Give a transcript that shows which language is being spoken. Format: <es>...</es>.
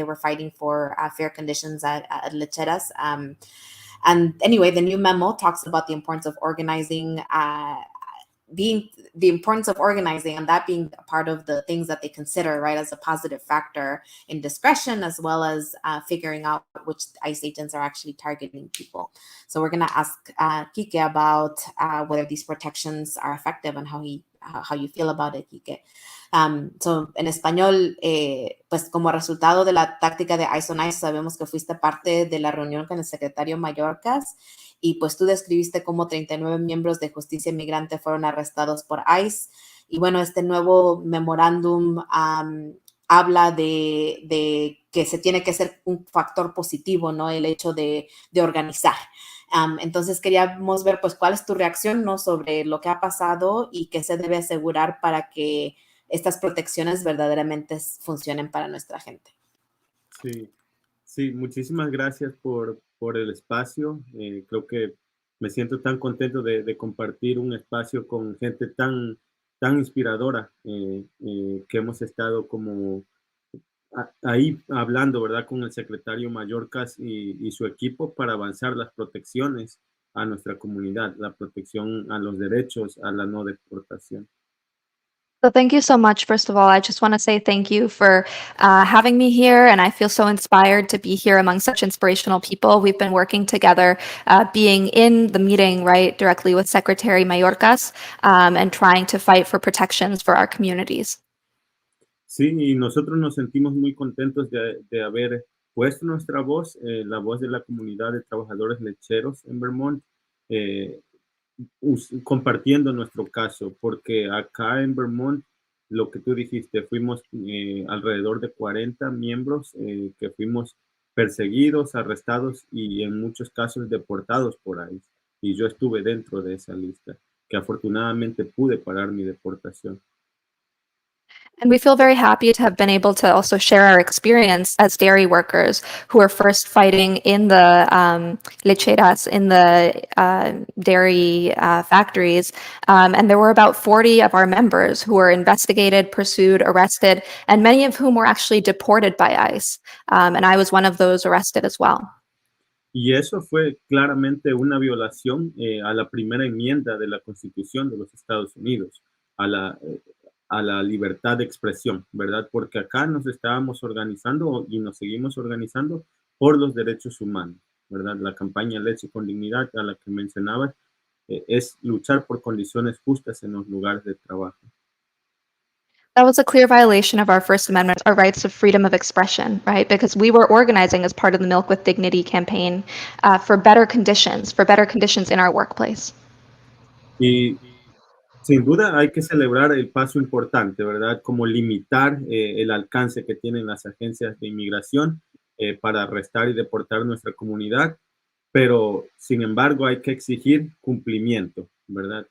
<en>They were fighting for fair conditions at lecheras. And anyway, the new memo talks about the importance of organizing, and that being a part of the things that they consider, right, as a positive factor in discretion, as well as figuring out which ICE agents are actually targeting people. So we're going to ask Quique about whether these protections are effective and how you feel about it, Quique.</en> <es>So en español, pues como resultado de la táctica de ICE on ICE, sabemos que fuiste parte de la reunión con el secretario Mayorkas. Y pues tú describiste cómo 39 miembros de Justicia Migrante fueron arrestados por ICE. Y bueno, este nuevo memorándum habla de que se tiene que ser un factor positivo, ¿no? El hecho de organizar. Entonces queríamos ver, pues, cuál es tu reacción, ¿no?, sobre lo que ha pasado y qué se debe asegurar para que estas protecciones verdaderamente funcionen para nuestra gente. Sí, muchísimas gracias por el espacio. Creo que me siento tan contento de compartir un espacio con gente tan inspiradora, que hemos estado como ahí hablando, ¿verdad?, con el secretario Mayorkas y su equipo para avanzar las protecciones a nuestra comunidad, la protección a los derechos, a la no deportación.</es> <en>So thank you so much. First of all, I just want to say thank you for having me here, and I feel so inspired to be here among such inspirational people. We've been working together, being in the meeting, right, directly with Secretary Mayorkas, and trying to fight for protections for our communities.</en> <es>Sí, y nosotros nos sentimos muy contentos de haber puesto nuestra voz, la voz de la comunidad de trabajadores lecheros en Vermont, eh, compartiendo nuestro caso, porque acá en Vermont, lo que tú dijiste, fuimos alrededor de 40 miembros que fuimos perseguidos, arrestados y en muchos casos deportados por ahí. Y yo estuve dentro de esa lista, que afortunadamente pude parar mi deportación.</es> <en>And we feel very happy to have been able to also share our experience as dairy workers who were first fighting in the lecheras, in the dairy factories. And there were about 40 of our members who were investigated, pursued, arrested, and many of whom were actually deported by ICE. And I was one of those arrested as well.</en> <es>Y eso fue claramente una violación a la primera enmienda de la Constitución de los Estados Unidos, a la libertad de expresión, ¿verdad? Porque acá nos estábamos organizando y nos seguimos organizando por los derechos humanos, ¿verdad? La campaña Leche con Dignidad a la que mencionabas es luchar por condiciones justas en los lugares de trabajo.</es> <en>That was a clear violation of our First Amendment, our rights of freedom of expression, right? Because we were organizing as part of the Milk with Dignity campaign for better conditions in our workplace.</en> <es>Y sin duda hay que celebrar el paso importante, ¿verdad? Como limitar el alcance que tienen las agencias de inmigración para arrestar y deportar nuestra comunidad, pero sin embargo hay que exigir cumplimiento, ¿verdad?</es>